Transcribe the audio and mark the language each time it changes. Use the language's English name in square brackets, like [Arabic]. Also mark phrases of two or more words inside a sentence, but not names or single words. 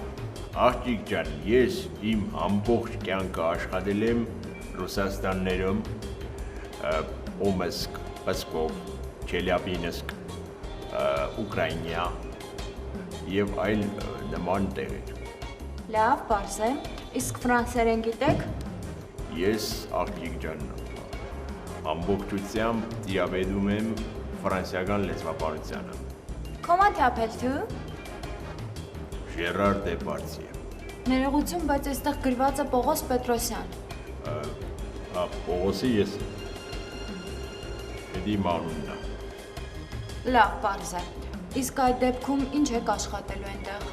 [Armenian] Աղջիկ ջան, ես իմ ամբողջ կյանքը աշխատել եմ Ռուսաստաններում, Օմսկ, Պսկով, Չելյաբինսկ, Ուկրաինա եւ այլ նման տեղեր։ Լավ, բարձ է։ Իսկ ֆրանսերեն գիտեք։ Ես աղջիկ ջան, ամբողջությամբ դիաբետում եմ ֆրանսիական լեզվաբանությանը։ [French] Comment t'appelles-tu։ [Armenian] Ժերար Դեպարդյե։ Ներողություն, բայց այստեղ գրված է Պողոս Պետրոսյան։ Պողոսի ես Էդի մանունն է։ Լավ, բարձ է։ Իսկ այդ դեպքում ինչ եք աշխատելու այնտեղ։